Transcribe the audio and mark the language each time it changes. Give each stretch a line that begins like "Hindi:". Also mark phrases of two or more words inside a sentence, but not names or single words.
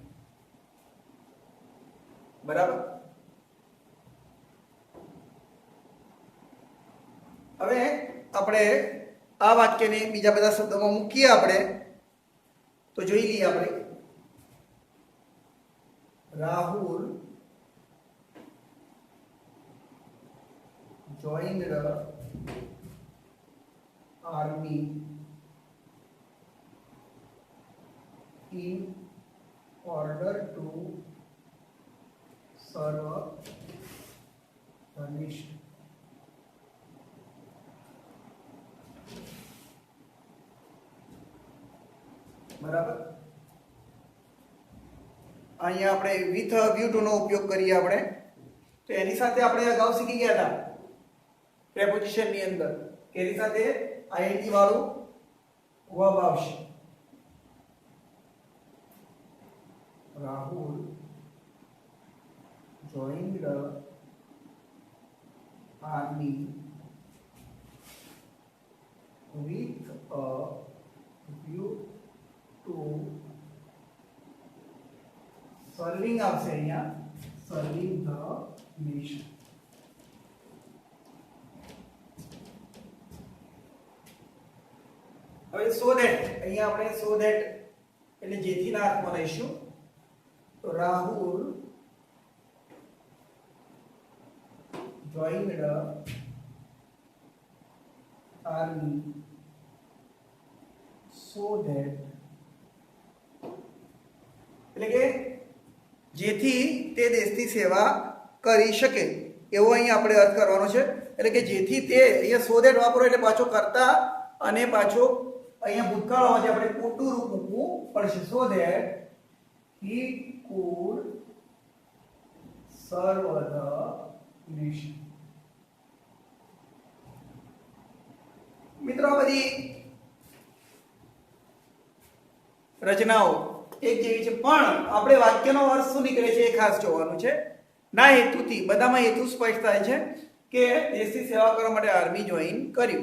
Gujarati: બરાબર. હવે આપણે આ વાક્યને બીજા બધા શબ્દોમાં મૂકીએ આપણે તો જોઈ લઈએ આપણે.
English: રાહુલ joined the army in order to serve the nation.
Gujarati: બરાબર. અહીંયા આપણે
English: with view to
Gujarati: નો ઉપયોગ કરીએ આપણે. તો એની સાથે આપણે અગાઉ શીખી ગયા હતા પ્રેપોઝિશન ની અંદર કે એની સાથે આઈએનજી વાળું વર્બ આવશે.
English: રાહુલ joined the army with a view to serving
Gujarati: આવશે અહીંયા
English: serving the nation.
Gujarati: હવે
English: so that
Gujarati: અહીંયા આપણે
English: so that
Gujarati: એટલે જેથી ના અર્થમાં લઈશું. તો રાહુલ
English: joined the army so that
Gujarati: એટલે કે જેથી તે દેશની સેવા કરી શકે એવો અહીંયા આપણે અર્થ કરવાનો છે. એટલે કે જેથી તે અહીંયા
English: so that
Gujarati: વાપરો એટલે પાછો કરતા અને પાછો અહીંયા ભૂતકાળ હોવાથી આપણે ખોટું રૂપ મૂકવું પડશે.
English: so that he could serve the nation.
Gujarati: મિત્રો આ બધી રચનાઓ એક જેવી છે પણ આપણે વાક્યનો અર્થ શું નીકળે છે એ ખાસ જોવાનું છે. ના હેતુથી બધામાં હેતુ સ્પષ્ટ થાય છે કે દેશની સેવા કરવા માટે
English: army join
Gujarati: કર્યું.